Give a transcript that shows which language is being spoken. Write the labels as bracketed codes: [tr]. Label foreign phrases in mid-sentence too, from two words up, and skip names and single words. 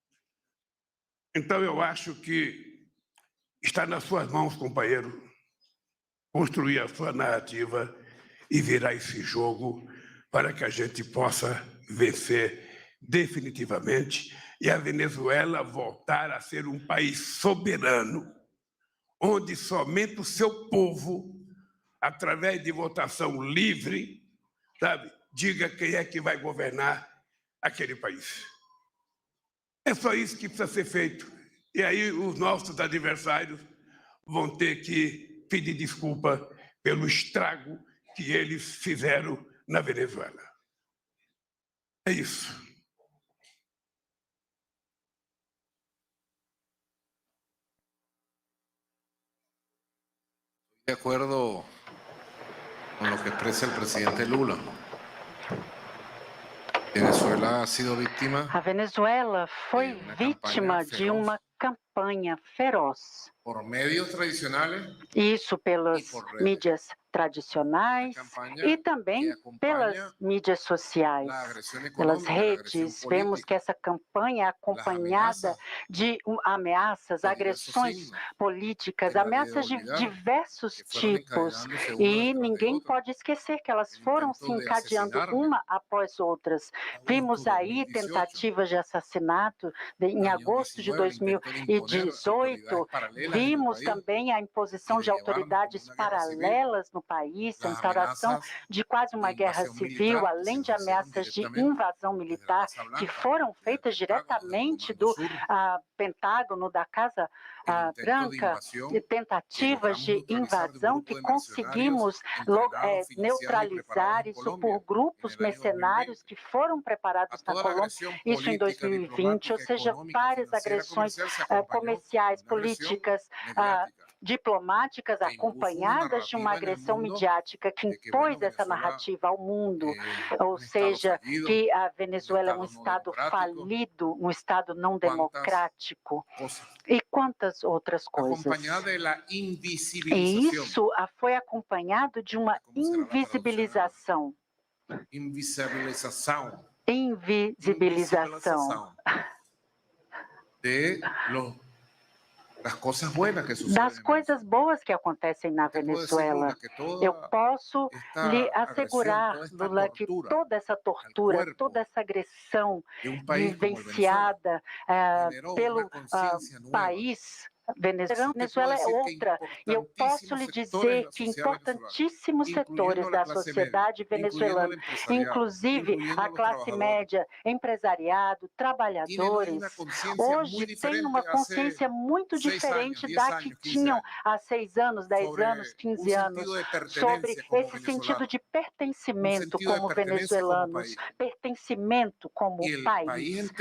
[pt] Então, eu acho que está nas suas mãos, companheiro, construir a sua narrativa e virar esse jogo para que a gente possa vencer definitivamente e a Venezuela voltar a ser um país soberano, onde somente o seu povo, através de votação livre, sabe, diga quem é que vai governar aquele país. É só isso que precisa ser feito. E aí os nossos adversários vão ter que pedir desculpa pelo estrago que eles fizeram na Venezuela. É isso. [es] De acuerdo con lo que expresa el presidente Lula. Venezuela ha sido víctima [pt] A Venezuela foi uma vítima campanha de feroz. uma campanha feroz. [es] por medios tradicionales [pt] Isso pelas [es] por redes. [pt] mídias tradicionais A campanha e também que acompanha pelas mídias sociais, [es] la agresión [pt] pelas [es] económica, la agresión [pt] redes. Vemos que [es] política, [pt] essa campanha é acompanhada ameaças de ameaças, [es] de diversos [pt] agressões [es] signos, [pt] políticas, [es] que nadie [pt] ameaças de [es] debe olvidar, [pt] diversos [es] que fueron [pt] tipos. [es] encadenándose unas [pt] E [es] tras de [pt] ninguém [es] otras. [pt] pode esquecer que elas [es] El [pt] foram se [es] intento de [pt] encadeando [es] asesinarme [pt] uma após outras. [es] agosto [pt] Vimos [es] de [pt] aí [es] 2018, [pt] tentativas de assassinato em [es] año [pt] agosto de [es] 19, el intento de imponer [pt] 2018. [es] autoridades paralelas en el [pt] Vimos [es] país [pt] também a imposição [es] y [pt] de [es] de llevarnos como [pt] autoridades [es] una guerra civil. [pt] paralelas no país, a [es] Las [pt] instauração [es] amenazas [pt] de quase uma [es] de [pt] guerra [es] invasión [pt] civil, [es] militar que [pt] além [es] se [pt] de [es] nos hicieron [pt] ameaças de [es] directamente [pt] invasão [es] desde la [pt] militar [es] Casa [pt] que [es] Blanca, [pt] foram [es] desde el [pt] feitas [es] Pentágono, desde el [pt] diretamente [es] Comando [pt] do [es] Sur, [pt] Pentágono, da Casa [es] el intento de [pt] Branca, [es] invasión [pt] e [es] que [pt] tentativas [es] logramos [pt] de [es] neutralizar de un [pt] invasão [es] grupo [pt] que [es] de mercenarios [pt] conseguimos [es] entrenados, financiados y [pt] neutralizar [es] preparados en [pt] isso [es] Colombia [pt] por grupos [es] en el año 2020. [pt] mercenários que foram [es] A [pt] preparados na [es] toda la [pt] Colômbia, [es] agresión [pt] isso em [es] política, [pt] 2020, ou [es] diplomática, [pt] seja, [es] económica, [pt] várias [es] financiera, [pt] agressões [es] comercial se acompañó [pt] comerciais, [es] de una agresión [pt] políticas, [es] mediática [pt] diplomáticas [es] que impuso una [pt] acompanhadas de uma [es] narrativa en el [pt] agressão [es] mundo [pt] midiática que [es] de que, bueno, [pt] impôs essa [es] Venezuela [pt] narrativa ao mundo, ou [es] un estado [pt] seja, [es] fallido, [pt] que a [es] un [pt] Venezuela é um [es] estado no [pt] estado [es] democrático, [pt] falido, um estado não quantas democrático [es] cosas. [pt] e quantas outras coisas. [es] Acompañada de la [pt] E [es] invisibilización. [pt] isso foi acompanhado de uma [es] Como será la [pt] invisibilização. [es] Invisibilización. [pt] Invisibilização [es] de las cosas buenas que suceden. [pt] das coisas boas que acontecem na [es] Te puedo decir, [pt] Venezuela. [es] Lula, que toda [pt] Eu posso [es] esta [pt] lhe [es] agresión, [pt] assegurar, [es] toda esta [pt] Lula, que [es] tortura [pt] toda essa tortura, [es] cuerpo [pt] toda essa agressão [es] de un país como el Venezuela [pt] vivenciada [es] generó [pt] pelo [es] una conciencia nueva. [pt] país Venezuela é outra, e eu posso lhe dizer que importantíssimos setores da sociedade venezuelana, inclusive a classe média, empresariado, trabalhadores, hoje têm uma consciência muito diferente da que tinham há 6 anos, 10 anos, 15 anos, sobre esse sentido de pertencimento como venezuelanos, pertencimento como país.